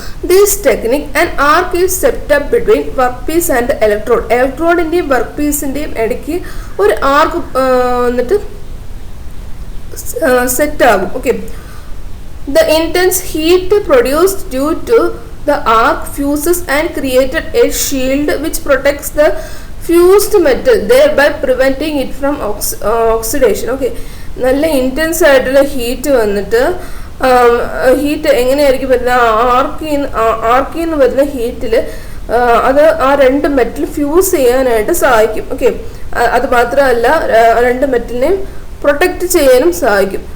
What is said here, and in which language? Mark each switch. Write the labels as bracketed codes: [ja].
[en] This technique, an arc is set up between workpiece and electrode. [ml] Electrode-ന്റെയും workpiece-ന്റെയും ഇടയ്ക്ക് ഒരു ആർക്ക് എന്നിട്ട് set ആകും. Okay. [en] The intense heat produced due to the arc fuses and created a shield which protects the fused metal, thereby preventing it from oxidation. Okay. [ml] നല്ല intense ആയിട്ടുള്ള heat വന്നിട്ട് heat എങ്ങനെയായിരിക്കും വരുന്നത്, ആർക്കിന്ന് വരുന്ന ഹീറ്റിൽ അത് ആ രണ്ട് മെറ്റൽ ഫ്യൂസ് ചെയ്യാനായിട്ട് സഹായിക്കും. ഓക്കെ. അത് മാത്രമല്ല രണ്ട് മെറ്റലിനെയും പ്രൊട്ടക്റ്റ് ചെയ്യാനും സഹായിക്കും.